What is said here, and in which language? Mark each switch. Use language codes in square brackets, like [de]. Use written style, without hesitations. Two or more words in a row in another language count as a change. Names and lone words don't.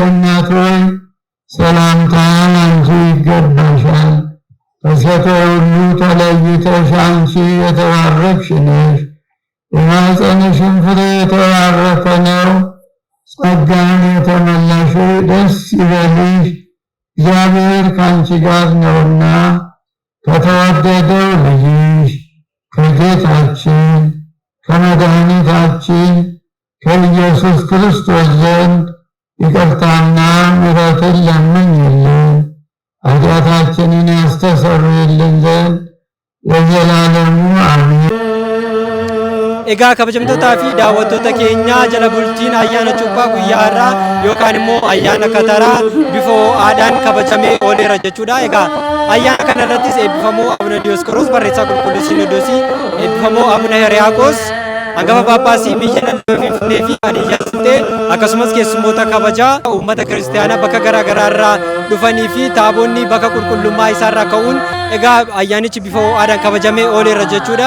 [am] እናት ሆይ ሰላምታ አንቺ ይገባሻል። ከሴቶች ሁሉ ተለይተሽ አንቺ የተባረክሽ ነሽ። የማኅፀንሽም ፍሬ የተባረከ ነው። ጸጋን የተመላሽ ደስ ይበልሽ፣ እግዚአብሔር ከአንቺ ጋር ነውና ከተወደደው ልጅሽ ከጌታችን ከመድኃኒታችን ከኢየሱስ ክርስቶስ ዘንድ ይቅርታና ምሕረትን ለምኝልን ኃጢአታችንን ያስተሰርይልን ዘንድ ለዘላለሙ አሜን። [om] Egaa kabajamtootaa fi daawwattoota keenya jala bultiin ayyaana cuuphaa guyyaa har'aa yookaan immoo ayyaana kataraa bifa ho'aadhaan kabajamee ooleera jechuudha. Egaa ayyaana kana irrattis eebbifamoo Abuna Diyoskoroos barreessaa qulqulluu Sinodoosii, eebbifamoo Abuna Hiriyaaqoos hangafa Paappaasii biyya naannoo Finfinnee fi Baadiyyaa Sintee akkasumas keessummoota kabajaa uummata kiristaanaa bakka garaa garaa irraa dhufanii fi taabonni bakka qulqullummaa isaarraa ka'uun egaa ayyaanichi bifa ho'aadhaan kabajamee ooleera jechuudha.